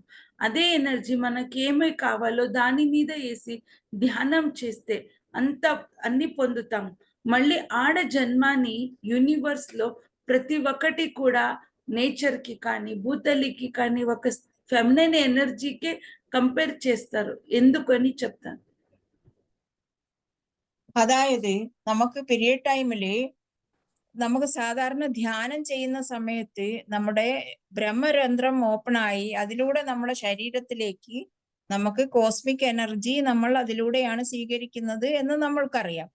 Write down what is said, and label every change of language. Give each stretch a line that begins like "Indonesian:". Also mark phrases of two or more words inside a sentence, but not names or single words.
Telugu: అదే ఎనర్జీ మనకి ఏమై కావాలో దాని మీద వేసి ధ్యానం చేస్తే అన్ని పొందుతాము. మళ్ళీ ఆడ జన్మాని యూనివర్స్ లో ప్రతి ఒక్కటి కూడా నేచర్ కి కానీ భూతల్లికి కానీ ఒక ఫెమినైన్ ఎనర్జీకే కంపేర్ చేస్తారు. ఎందుకని చెప్తాను.
Malayalam: അതായത് നമുക്ക് പീരിയഡ് ടൈമില് നമുക്ക് സാധാരണ ധ്യാനം ചെയ്യുന്ന സമയത്ത് നമ്മുടെ ബ്രഹ്മരന്ധ്രം ഓപ്പണായി അതിലൂടെ നമ്മുടെ ശരീരത്തിലേക്ക് നമുക്ക്
English: cosmic energy
Malayalam: നമ്മൾ അതിലൂടെയാണ് സ്വീകരിക്കുന്നത് എന്ന് നമ്മൾക്കറിയാം.